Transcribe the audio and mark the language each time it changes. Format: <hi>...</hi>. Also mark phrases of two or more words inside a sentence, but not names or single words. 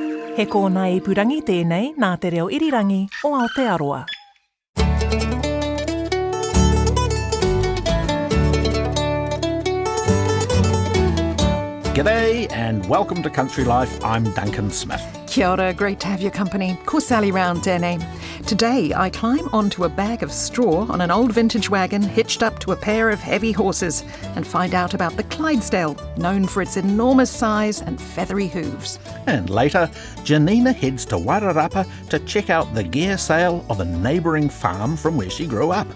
<mi>He kōna ipurangi tēnei nā te reo irirangi o Aotearoa.</mi> <en>G'day and welcome to Country Life. I'm Duncan Smith.</en> <mi>Kia ora,</mi> <en>great to have your company.</en> <mi>Ko Sally round tēnei.</mi> <en>Today I climb onto a bag of straw on an old vintage wagon hitched up to a pair of heavy horses and find out about the Clydesdale, known for its enormous size and feathery hooves. And later, Janina heads to Wairarapa to check out the gear sale of a neighbouring farm from where she grew up.</en>